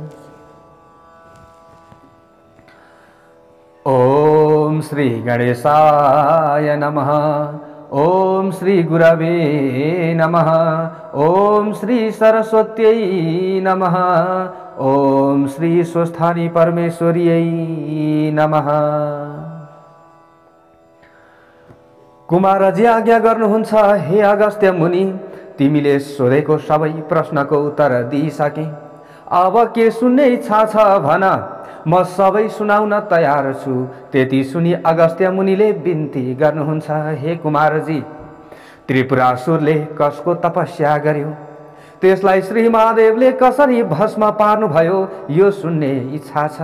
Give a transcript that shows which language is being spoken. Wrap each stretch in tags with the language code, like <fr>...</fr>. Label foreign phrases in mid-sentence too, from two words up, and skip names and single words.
<sa>ओम श्री गणेशाय नमः। ओम श्री गुरवे नमः। ओम श्री सरस्वत्यै नमः। ओम श्री स्वस्थानी परमेश्वर्यै नमः।</sa> <ne>कुमारजी आज्ञा गर्नुहुन्छ, हे अगस्त्य मुनि, तिमीले सोधेको सबै प्रश्नको उत्तर दिइसके। अब के सुन्ने इच्छा छ भन, म सबै सुनाउन तयार छु। त्यति सुनि अगस्त्य मुनिले बिन्ती गर्नुहुन्छ, हे कुमारजी, त्रिपुरासुरले कसको तपस्या गर्यो, त्यसलाई श्री महादेवले कसरी भस्म पार्नुभयो, यो सुन्ने इच्छा छ।</ne>